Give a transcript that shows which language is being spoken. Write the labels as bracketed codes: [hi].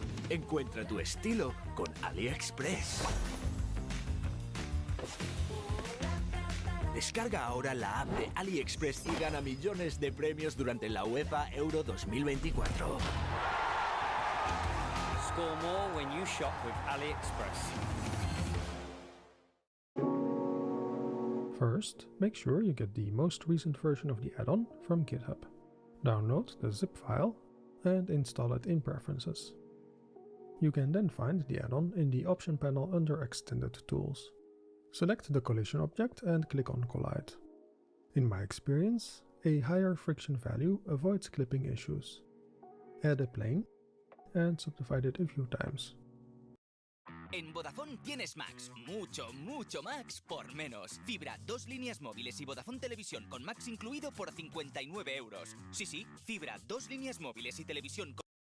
[es] Encuentra tu estilo con AliExpress. Descarga ahora la app de AliExpress y gana millones de premios durante la UEFA Euro 2024. [en] Score more when you shop with AliExpress. First, make sure you get the most recent version of the add-on from GitHub. Download the zip file and install it in Preferences. You can then find the add-on in the option panel under Extended Tools. Select the collision object and click on Collide. In my experience, a higher friction value avoids clipping issues. Add a plane and subdivide it a few times. [es] En Vodafone tienes Max, mucho Max por menos. Fibra, 2 líneas móviles y Vodafone Televisión con Max incluido por 59 euros. Sí, fibra, 2 líneas móviles y televisión con...